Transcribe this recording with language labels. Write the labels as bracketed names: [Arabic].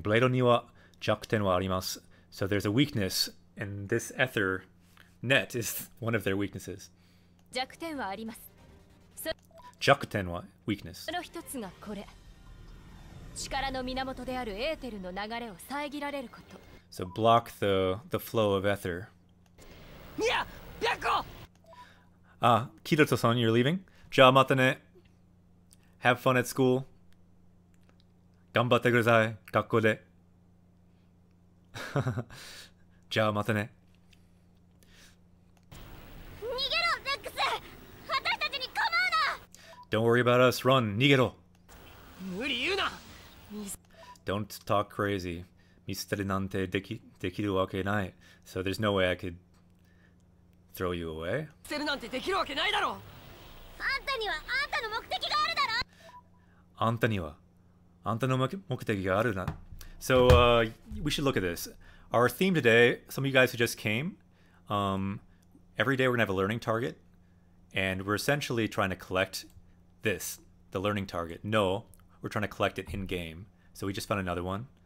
[Japanese] ブレードには弱点はあります。 [English] So there's a weakness, and this ether net is one of their weaknesses. [Japanese] 弱点はあります。弱点は weakness. その一つがこれ。力の源であるエーテルの流れを遮られること。 [English] So block the flow of ether. [Japanese] いや、白 [English] Ah, Kirito-san, you're leaving? [Japanese] じゃあまたね。 [English] Have fun at school. [Japanese] 頑張ってください、学校で。じゃあまたね。逃げろ、レックス。私たちに構うな。 [English] Don't worry about us, run, 逃げろ。 [Japanese] 無理言うな。 [English] Don't talk crazy. [Japanese] 見捨てるなんてできるわけない。 [English] So there's no way I could throw you away. [Japanese] 捨てるなんてできるわけないだろう。あんたにはあんたの目的があるだろ。あんたにはあんたの目的があるな。 [English] So we should look at this. Our theme today, some of you guys who just came, every day we're gonna have a learning target, and we're essentially trying to collect this, the learning target. No, we're trying to collect it in game. So we just found another one.